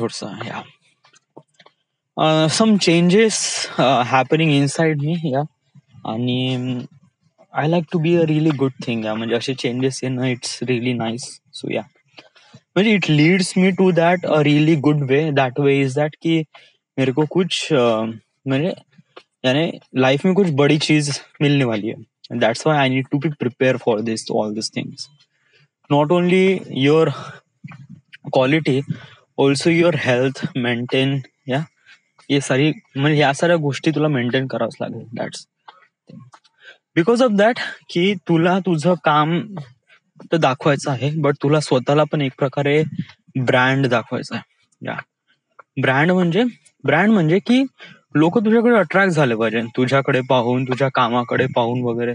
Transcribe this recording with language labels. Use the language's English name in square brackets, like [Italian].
[English] थोडंसं yeah some changes happening inside me. Yeah आणि I like to be a really good thing. Yeah [Marathi] म्हणजे असे चेंजेस येणं [English] It's really nice. So yeah म्हणजे it leads me to that a really good way. That way is that [Hindi] कि मेरे को कुछ म्हणजे यानी लाइफ में कुछ बड़ी चीज मिलने वाली है. [English] That's why I need to be prepare for this all this things. Not only your quality, also your health maintain. [Marathi] या ये सारी म्हणजे या साऱ्या गोष्टी तुला मेंटेन करावंच लागेल. [English] that's because of that [Marathi] की तुला तुझं काम तर दाखवायचं आहे, बट तुला स्वतःला पण एक प्रकारे ब्रँड दाखवायचा आहे. या ब्रँड म्हणजे की लोक तुझ्याकडे अट्रॅक्ट झाले पाहिजे, तुझ्याकडे पाहून, तुझ्या कामाकडे पाहून वगैरे.